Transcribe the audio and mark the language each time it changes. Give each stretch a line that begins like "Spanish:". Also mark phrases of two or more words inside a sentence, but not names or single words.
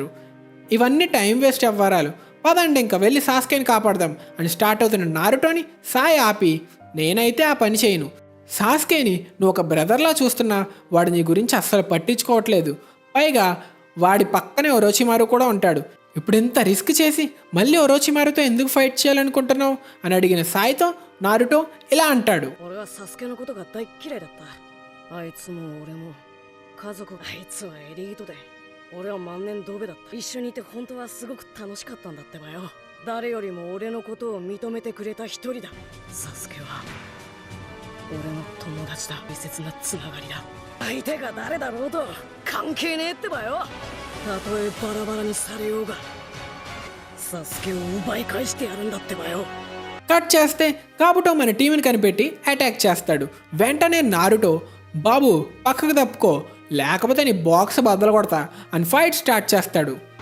Telugu: ఇవన్నీ
English: time waste
Telugu: అవ్వరాలు, పదండి ఇంకా వెళ్ళి సాస్కేని కాపాడదాం అని స్టార్ట్ అవుతున్న నారుటోని సాయి ఆపి, నేనైతే ఆ పని చేయను, సాస్కేని నువ్వు ఒక బ్రదర్లా చూస్తున్నా వాడు నీ గురించి అస్సలు పట్టించుకోవట్లేదు, పైగా వాడి పక్కనే ఒరోచిమారు కూడా ఉంటాడు, ఇప్పుడు ఇంత రిస్క్ చేసి మళ్ళీ ఒరోచిమారుతో ఎందుకు ఫైట్ చేయాలనుకుంటున్నావు అని అడిగిన సాయితో నారుటో ఇలా అంటాడు,
Japanese: 俺はサスケのことが大っ嫌いだった。あいつも俺も家族、あいつはエリートで俺は万年ドベだった。一緒にいて本当はすごく楽しかったんだってばよ。誰よりも俺のことを認めてくれた一人だ。サスケは俺の友達だ。密接なつながりだ。相手が誰だろうと関係ねえってばよ。たとえバラバラにされようがサスケを奪い返してやるんだってばよ。
Telugu: కట్ చేస్తే కాబుటో మన టీంని కనిపెట్టి అటాక్ చేస్తాడు. వెంటనే నారుటో, బాబు పక్కకు తప్పుకో లేకపోతే నీ బాక్స్ బద్దలు కొడతా అని
English: fight start
Telugu: చేస్తాడు.